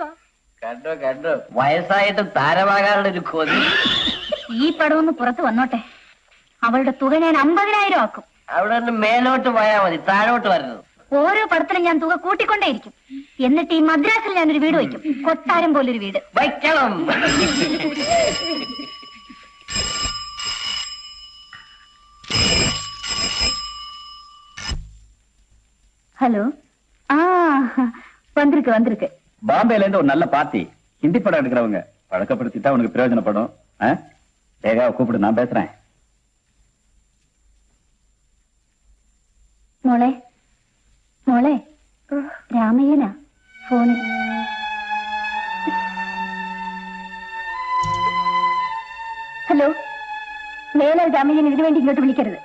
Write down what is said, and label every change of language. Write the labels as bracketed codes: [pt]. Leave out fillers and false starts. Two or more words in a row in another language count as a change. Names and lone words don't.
[ml] കണ്ടോ വയസ്സായിട്ട് താരമാകാനുള്ള ഒരു കൊതി. ഈ പടം ഒന്ന് പുറത്ത് വന്നോട്ടെ. അവളുടെ തുക ഞാൻ 50,000 ആക്കും. അവിടെ നിന്ന് മേലോട്ട് പോയാൽ മതി, താഴോട്ട് വരണത്. ഓരോ പടത്തിലും ഞാൻ തുക കൂട്ടിക്കൊണ്ടേയിരിക്കും. എന്നിട്ട് ഈ മദ്രാസിൽ ഞാനൊരു വീട് വയ്ക്കും. കൊട്ടാരം പോലൊരു വീട് വയ്ക്കണം. [ta] ஹலோ. வந்திருக்கு. பாம்பேல இருந்து ஒரு நல்ல பார்ட்டி, ஹிந்தி படம் எடுக்கிறவங்க பழக்கப்படுத்திட்டா உனக்கு பிரயோஜனப்படும். லேகாவை கூப்பிடு, நான் பேசுறேன். [ml] മോളെ രാമയ്യനാ ഫോണിൽ. ഹലോ, മേലാൽ ജാമ്യം ഇതിനു വേണ്ടി ഇങ്ങോട്ട് വിളിക്കരുത്.